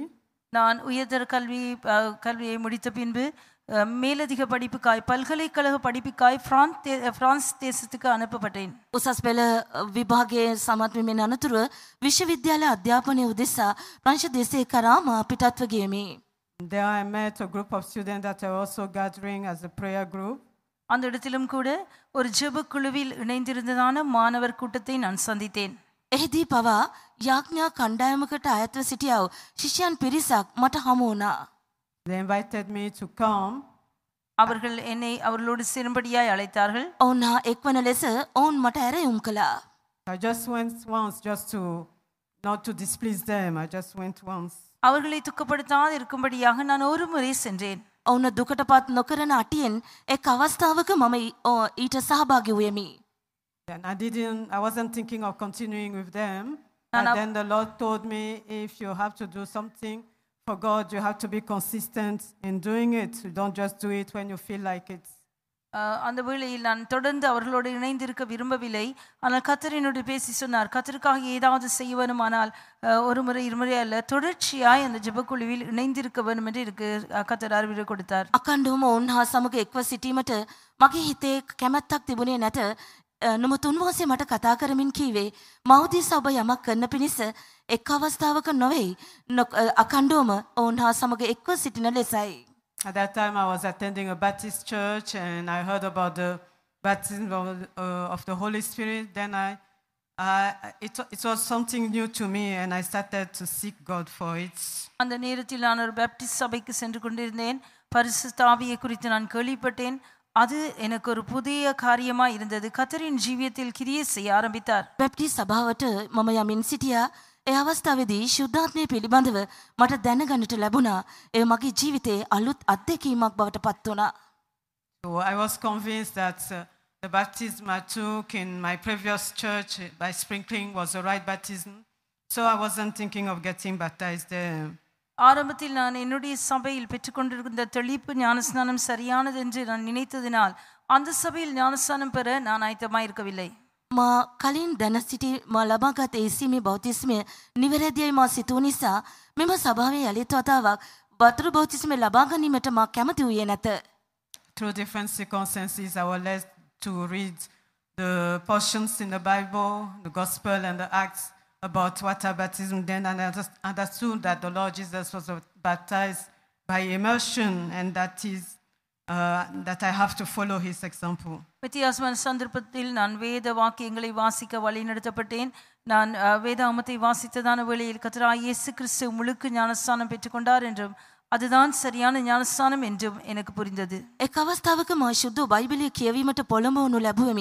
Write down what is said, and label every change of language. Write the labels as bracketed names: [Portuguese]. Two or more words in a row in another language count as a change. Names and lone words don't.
[Tamil] நான் உயர்தர கல்வியை முடித்த பின்பு மேலதிக படிப்புக்காய் பல்கலைக்கழக படிப்புக்காய் பிரான்ஸ் தேசத்துக்கு அனுப்பப்பட்டேன். [Sinhala] උසස් පෙළ විභාගයේ සමත් වීමෙන් අනතුරුව විශ්වවිද්‍යාල අධ්‍යාපනය උදෙසා ප්‍රංශ දේශය කරා මා පිටත්ව ගියමි. [English] There I met a group of students that are also gathering as a prayer group. [Tamil] அந்த இடத்திலும் கூட ஒரு ஜெப குழுவில் இணைந்திருந்ததான மாணவர் கூட்டத்தை நான் சந்தித்தேன். [Sinhala] එහිදී පවා යාඥා කණ්ඩායමකට අයත්ව සිටියා වූ ශිෂ්‍යයන් පිරිසක් මට හමු වුණා. [English] They invited me to come. [Tamil] அவர்கள் என்னை அவர்களோடு சேரும்படியாய் அழைத்தார்கள். [Sinhala] ඔවුන් හා එක්වන ලෙස ඔවුන් මට ඇරයුම් කළා. [English] I just went once just to not to displease them. I just went once. [Tamil] அவர்களை துக்கப்படுத்தாது இருக்கும்படியாக நான் ஒரு முறை சென்றேன். [Sinhala] ඔවුන් දුකටපත් නොකරන අටියෙන් එක් අවස්ථාවක මම ඊට සහභාගී වුවෙමි. [English] And I wasn't thinking of continuing with them. And then the Lord told me, if you have to do something for God, you have to be consistent in doing it. You don't just do it when you feel like it. [Tamil] அந்த வேளையில் நான் தொடர்ந்து அவர்களோடு இணைந்திருக்க விரும்பவில்லை. ஆனால் கர்த்தர் என்னோடு பேசி சொன்னார், கர்த்தருக்காக ஏதாவது செய்ய வேணுமானால் ஒரு முறை இருமுறை அல்ல, தொடர்ச்சியாய் அந்த ஜெபக்குழுவில் இணைந்திருக்க வேண்டும் என்று எனக்கு கர்த்தர் அறிவுரை கொடுத்தார். [Sinhala] අකණ්ඩවම ඔවුන් හා සමග එක්ව සිටීමට මගේ හිතේ කැමැත්තක් තිබුණේ නැත. නමුත් උන්වහන්සේ මට කතා කරමින් කීවේ මව්දිස ඔබ යමක් කරන්න පිණිස එක් අවස්ථාවක නොවේ අකණ්ඩවම ඔවුන් හා සමග එක්ව සිටින ලෙසයි. [English] At that time I was attending a Baptist church and I heard about the baptism of the Holy Spirit. Then it was something new to me and I started to seek God for it. [Tamil] அந்த நேரத்தில் நான் ஒரு பாப்டிஸ்ட் சபைக்கு சென்று கொண்டிருந்தேன். பரிசுத்த ஆவியை குறித்து நான் கேள்விப்பட்டேன். அது எனக்கு ஒரு புதிய காரியமா இருந்தது. கர்த்தரின் ஜீவியத்தில் கிரியை செய்ய ஆரம்பித்தார். [Sinhala] බැප්ටිස් සභාවට මම යමින් සිටියා. ඒ අවස්ථාවේදී ශුද්ධාත්මය පිළිබඳව මට දැනගන්නට ලැබුණා. ඒ මගේ ජීවිතයේ අලුත් අත්දැකීමක් බවට පත් වුණා. [English] So I was convinced that the baptism I took in my previous church by sprinkling was the right baptism. So I wasn't thinking of getting baptized there. [Tamil] ஆரம்பத்தில் நான் என்னுடைய சபையில் பெற்றுக்கொண்டிருந்த தெளிப்பு ஞானஸ்நானம் சரியானது என்று நான் நினைத்ததினால் அந்த சபையில் ஞானஸ்நானம் பெற நான் ஆயத்தமாய் இருக்கவில்லை. [Sinhala] මා කලින් දැන සිටි මා ලබාගත් ඒසීමේ බෞතිස්මය නිවැරදියි මා සිතූ නිසා මෙම සභාවේ යළිත් වතාවක් වතුරු බෞතිස්මය ලබා ගැනීමට මා කැමති වූයේ නැත. [English] Through different circumstances I was led to read the portions in the Bible, the Gospel and the Acts about water baptism. Then I understood that the Lord Jesus was baptized by immersion and that I have to follow his example. [Tamil] வித்தியாசமான சந்தர்ப்பத்தில் நான் வேத வாக்கியங்களை வாசிக்க வழி நடத்தப்பட்டேன். நான் வேதாகமத்தை வாசித்ததான வேளையில் கர்த்தராகிய இயேசு கிறிஸ்து முழுக்க ஞானஸ்நானம் பெற்றுக்கொண்டார் என்றும் அதுதான் சரியான ஞானஸ்நானம் என்றும் எனக்கு புரிந்தது. [Sinhala] එක් අවස්ථාවක මා ශුද්ධ බයිබලය කියවීමට පොළඹවනු ලැබුවෙමි.